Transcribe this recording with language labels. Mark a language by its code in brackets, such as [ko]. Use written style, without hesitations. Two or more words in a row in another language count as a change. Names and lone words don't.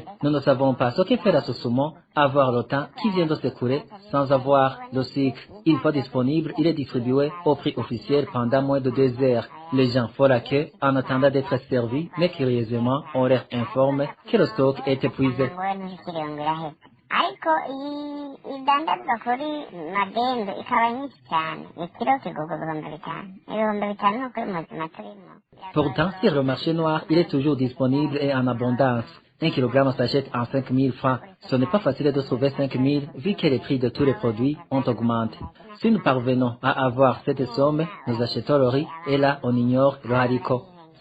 [fr] Nous ne savons pas ce que fait la Sosumo, avoir le temps qui vient de s'écouler sans avoir le sucre. Il faut disponible, il est distribué au prix officiel pendant moins de 2 heures. Les gens font la queue en attendant d'être servis, mais curieusement, on leur informe que le stock est épuisé. [rn] ariko idandazwa kuri magendo ikaba nyinshi cyane ikiro kigurwa ibihumbi bitanu no kuri muzima turimo. [fr] Pourtant, sur le marché noir, il est toujours disponible et en abondance. 1 kilogramme s'achète en 5 000 francs. Ce n'est pas facile de trouver 5 000 vu que les prix de tous les produits ont augmenté. Si nous parvenons à avoir cette somme, nous achetons le riz et là, on ignore le haricot.